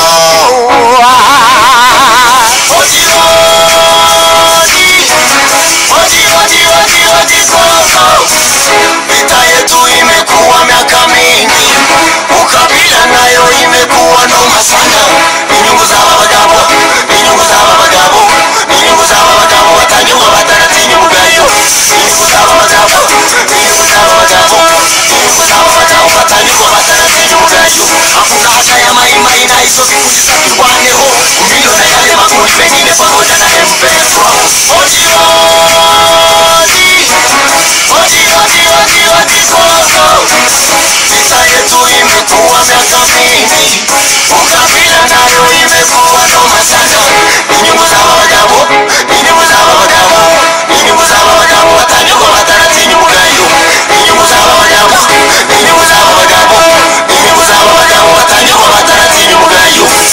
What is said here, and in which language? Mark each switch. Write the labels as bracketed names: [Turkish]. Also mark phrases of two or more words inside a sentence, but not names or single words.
[Swahili] Vita yetu imekuwa miaka mingi, ukabila nayo imekuwa noma sana. [Kinyarwanda] Inyungu z'aba bagabo, inyungu z'aba bagabo, inyungu z'aba bagabo batanyurwa bataratinya umugayo. Inyungu z'aba bagabo, inyungu z'aba bagabo, inyungu z'aba bagabo batanyurwa bataratinya umugayo. [Swahili] Hakuna haja ya maimai na hizo vikundi za kirwaneho, kumilo na yale makundi mengine pamoja na M23. Vita yetu imekuwa miaka mingi, ukabila nayo imekuwa noma sana. [Kinyarwanda] Inyungu z'aba bagabo, inyungu z'aba bagabo, inyungu z'aba bagabo batanyurwa bataratinya umugayo. Inyungu z'aba bagabo, inyungu z'aba bagabo, inyungu z'aba bagabo batanyurwa bataratinya umugayo.